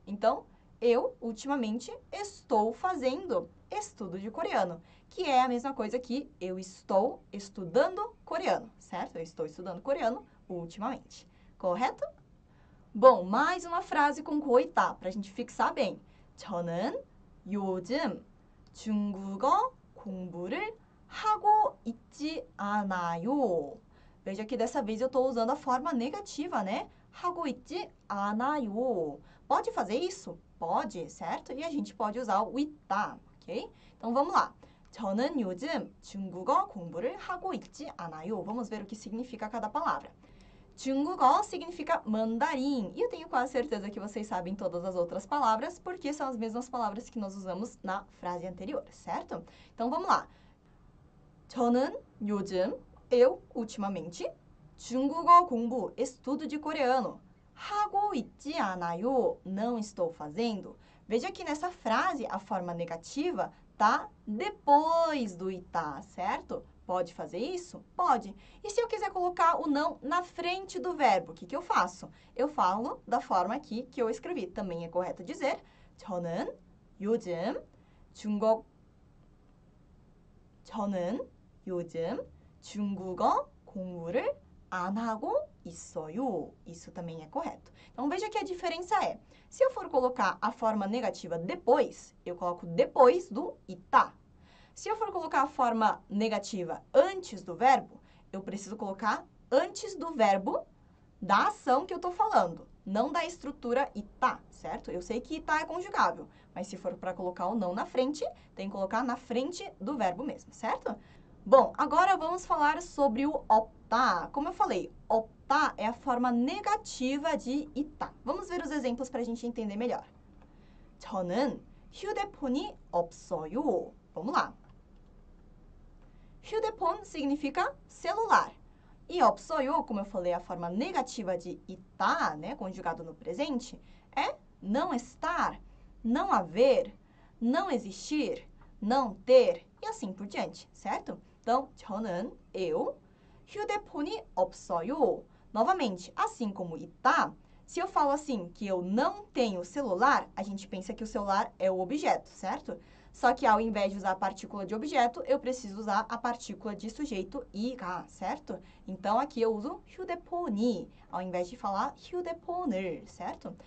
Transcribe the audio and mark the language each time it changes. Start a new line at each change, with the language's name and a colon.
Portuguese: Então, eu, ultimamente, estou fazendo estudo de coreano, que é a mesma coisa que eu estou estudando coreano, certo? Eu estou estudando coreano ultimamente. Correto? Bom, mais uma frase com 고 있다, para a gente fixar bem.
Korean: 저는 요즘 중국어 공부를 하고 있지 않아요.
Portuguese: Veja que dessa vez eu estou usando a forma negativa, né? 하고 있지 않아요. Pode fazer isso? Pode, certo? E a gente pode usar o 있다, ok? Então, vamos lá.
Korean: 저는 요즘 중국어 공부를 하고 있지 않아요.
Portuguese: Vamos ver o que significa cada palavra. 중국어 significa mandarim. E eu tenho quase certeza que vocês sabem todas as outras palavras, porque são as mesmas palavras que nós usamos na frase anterior, certo? Então, vamos lá. 저는 요즘, eu, ultimamente, 중국어 공부, estudo de coreano. 하고 있지 않아요. Não estou fazendo. Veja que nessa frase a forma negativa tá depois do está, certo? Pode fazer isso? Pode. E se eu quiser colocar o não na frente do verbo, o que que eu faço? Eu falo da forma aqui que eu escrevi. Também é correto dizer
Korean: 저는 요즘 중국어 공부를 안 하고 있어요.
Portuguese: Isso também é correto. Então, veja que a diferença é, se eu for colocar a forma negativa depois, eu coloco depois do está. Se eu for colocar a forma negativa antes do verbo, eu preciso colocar antes do verbo da ação que eu estou falando, não da estrutura está, certo? Eu sei que está é conjugável, mas se for para colocar o não na frente, tem que colocar na frente do verbo mesmo, certo? Bom, agora vamos falar sobre o optar. Como eu falei, optar é a forma negativa de 있다. Vamos ver os exemplos para a gente entender melhor.
Korean: 저는 휴대폰이 없어요.
Portuguese: Vamos lá. 휴대폰 significa celular. E 없어요, como eu falei, a forma negativa de 있다, né, conjugado no presente, é não estar, não haver, não existir, não ter e assim por diante, certo? Então, 저는, eu, 휴대폰이 없어요. Novamente, assim como 있다, se eu falo assim, que eu não tenho celular, a gente pensa que o celular é o objeto, certo? Só que ao invés de usar a partícula de objeto, eu preciso usar a partícula de sujeito 이가, certo? Então, aqui eu uso 휴대폰이, ao invés de falar 휴대폰을, certo?